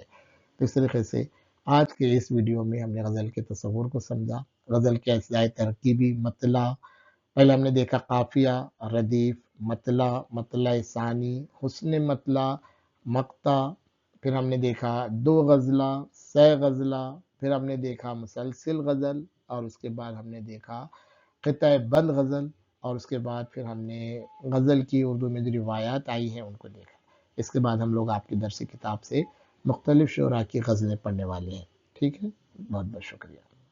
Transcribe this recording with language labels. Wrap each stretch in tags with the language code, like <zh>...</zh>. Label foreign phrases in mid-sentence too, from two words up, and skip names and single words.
<ur>تو اس طریقے سے آج کے اس ویڈیو میں ہم نے غزل کے تصور کو سمجھا، غزل کے اجزاء ترکیبی، مطلع. پہلے ہم نے دیکھا قافیہ، ردیف، مطلع، مطلع ثانی، حسن مطلع، مقطع. پھر ہم نے دیکھا دو غزلہ، سہ غزلہ. پھر ہم نے دیکھا مسلسل غزل، اور اس کے بعد ہم نے دیکھا قطع بند غزل، اور اس کے بعد پھر ہم نے غزل کی اردو میں جو روایات آئی ہیں ان کو دیکھا. اس کے بعد ہم لوگ آپ کی درسی کتاب سے مختلف شعراء کی غزلیں پڑھنے والے ہیں. ٹھیک ہے، بہت بہت شکریہ.</ur>